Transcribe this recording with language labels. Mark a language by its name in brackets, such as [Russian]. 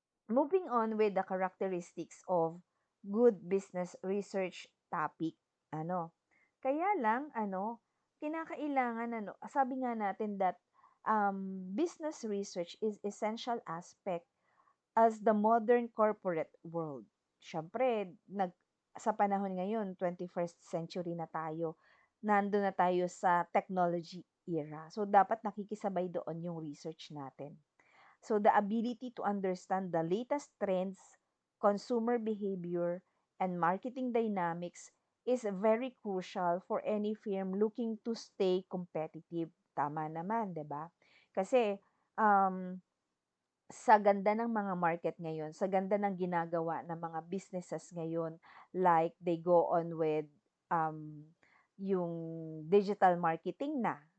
[English] Moving on with the characteristics of good business research topic. [Filipino] Kaya lang kinakailangan sabi nga natin [English] that business research is essential aspect as the modern corporate world. [Filipino] Siyempre, sa panahon ngayon, 21st century na tayo. Nandun na tayo sa technology era. So, dapat nakikisabay doon yung research natin. [English] So, the ability to understand the latest trends, consumer behavior, and marketing dynamics is very crucial for any firm looking to stay competitive. [Filipino] Tama naman, 'di ba? Kasi um, sa ganda ng mga market ngayon, sa ganda ng ginagawa ng mga businesses ngayon, [English] like they go on with [Filipino] um, yung digital marketing na.